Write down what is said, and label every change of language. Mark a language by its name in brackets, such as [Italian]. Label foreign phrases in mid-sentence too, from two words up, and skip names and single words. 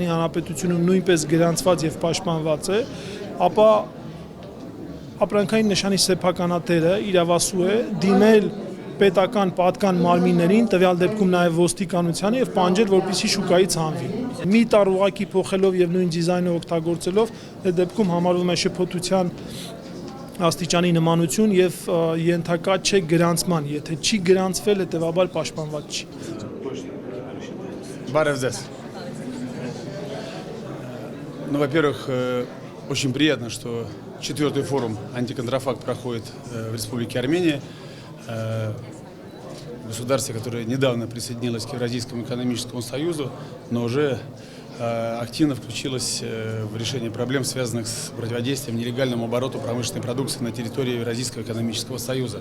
[Armenian] Հանրապետությունում նույնպես գրանցված եւ պաշտպանված է, ապա ապրանքային նշանի սեփականատերը իրավասու է դիմել պետական պատկան մարմիններին, տվյալ դեպքում նաև ոստիկանությանը եւ պահանջել, որպեսզի շուկայից հանվի։ Մի տար ուղակի փոխելով եւ նույն դիզայնը օգտագործելով, այդ դեպքում համարվում է շփոթության աստիճանի նմանություն եւ ենթակա չէ գրանցման, եթե չի գրանցվել, հետեւաբար պաշտպանված չի։ Բարև ձեզ. [Russian] Ну, во-первых, очень приятно, что 4-й форум антиконтрафакт проходит в Республике Армения. Государство, которое недавно присоединилось к Евразийскому экономическому союзу, но уже активно включилось в решение проблем, связанных с противодействием нелегальному обороту промышленной продукции на территории Евразийского экономического союза.